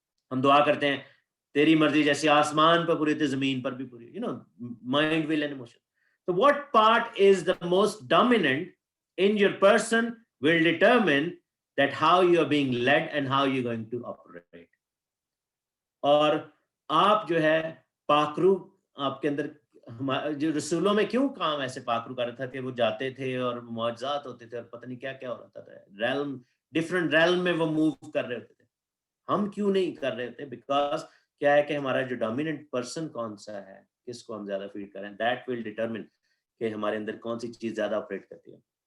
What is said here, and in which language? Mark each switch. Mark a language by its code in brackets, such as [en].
[ur] ہم دعا کرتے ہیں تیری مرضی جیسے آسمان پر پوری ہوتی زمین پر بھی پوری, [en] Mind, will and emotion. تو what part is the most dominant in your person will determine that how you are being led and how you're going to operate. [ur] اور آپ جو ہے پاک روح آپ کے اندر, جو رسولوں میں کیوں کام ایسے پاک روح کر رہا تھا کہ وہ جاتے تھے اور معجزات ہوتے تھے اور پتہ نہیں کیا کیا ہو رہا تھا, ریلم, ڈفرنٹ ریلم میں وہ موو کر رہے ہوتے تھے. ہم کیوں نہیں کر رہے تھے؟ بیکاز کیا ہے کہ ہمارا جو ڈومیننٹ پرسن کون سا ہے, کس کو ہم زیادہ فیڈ کریں, [en] that will determine [ur] کہ ہمارے اندر کون سی چیز زیادہ آپریٹ کرتی ہے.